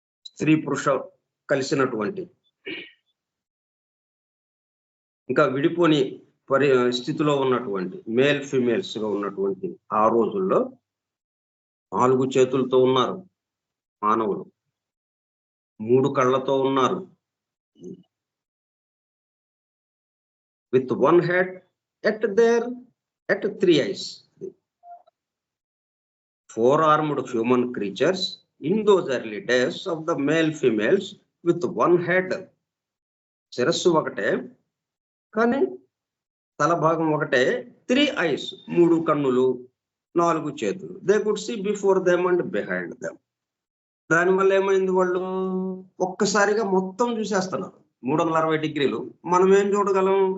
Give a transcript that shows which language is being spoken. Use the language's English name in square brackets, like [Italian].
[Telugu] స్త్రీ పురుష కలిసినటువంటి, ఇంకా విడిపోని స్థితిలో ఉన్నటువంటి మేల్ ఫిమేల్స్ గా ఉన్నటువంటి ఆ రోజుల్లో 4 చేతులతో ఉన్నారు మానవులు, 3 కళ్ళతో ఉన్నారు, [English] with 1 head at 3 eyes. 4 armed human creatures in those early days of the male females with 1 head. [Telugu] శిరస్సు ఒకటే కానీ తల భాగం ఒకటే, 3 eyes 3 కన్నులు, 4 చేతులు. [English] They could see before them and behind them. [Telugu] దానివల్ల ఏమైంది? వాళ్ళు ఒక్కసారిగా మొత్తం చూసేస్తున్నారు 360 డిగ్రీలు. మనం ఏం చూడగలం?